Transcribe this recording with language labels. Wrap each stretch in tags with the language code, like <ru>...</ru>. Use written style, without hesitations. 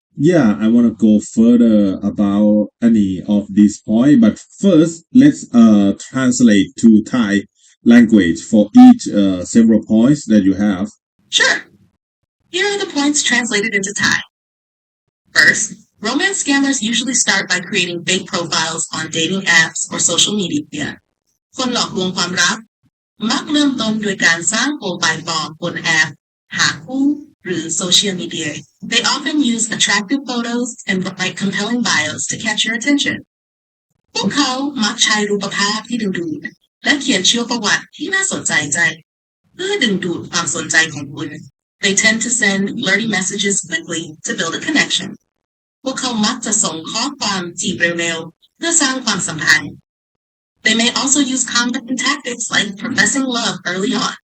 <en>Yeah, I want to go further about any of these points, but first let's translate to Thai language for each several points that you have. Sure. Here are the points translated into Thai. First, romance scammers usually start by creating fake profiles on dating apps or social media.</en> <th>คนหลอกลวงความรักมักเริ่มต้นโดยการสร้างโปรไฟล์ปลอมบนแอปหาคู่หรือ social media.</th> <en>They often use attractive photos and write compelling bios to catch your attention.</en> <th>พวกเขามักใช้รูปภาพที่ดึงดูดและเขียนชีวประวัติที่น่าสนใจเพื่อดึงดูดความสนใจของคุณ</th> <en>They tend to send flirty messages quickly to build a connection.</en> <th>พวกเขามักจะส่งข้อความจีบเร็วๆเพื่อสร้างความสัมพันธ์</th> <en>They may also use common tactics like professing love early on.</en>